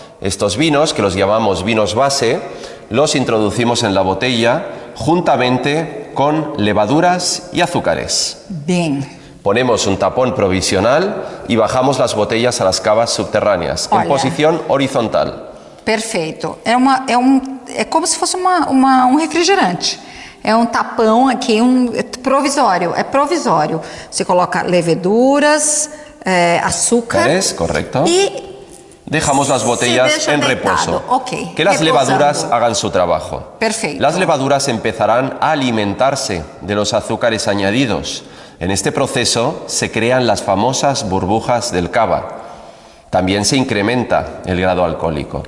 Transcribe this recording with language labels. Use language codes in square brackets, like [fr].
[es] Estos vinos, que los llamamos vinos base, los introducimos en la botella juntamente con levaduras y azúcares. Bien. Ponemos un tapón provisional y bajamos las botellas a las cavas subterráneas en posición horizontal. [pt] Perfeito. É como se fosse um refrigerante. É um tapão aqui, provisório. É provisório. Você coloca leveduras, açúcar. [es] Correcto. [pt] E [es] dejamos las botellas en reposo. [en] Okay. [es] Que las levaduras hagan su trabajo. Perfecto. Las levaduras empezarán a alimentarse de los azúcares añadidos En este proceso se crean las famosas burbujas del cava. También se incrementa el grado alcohólico.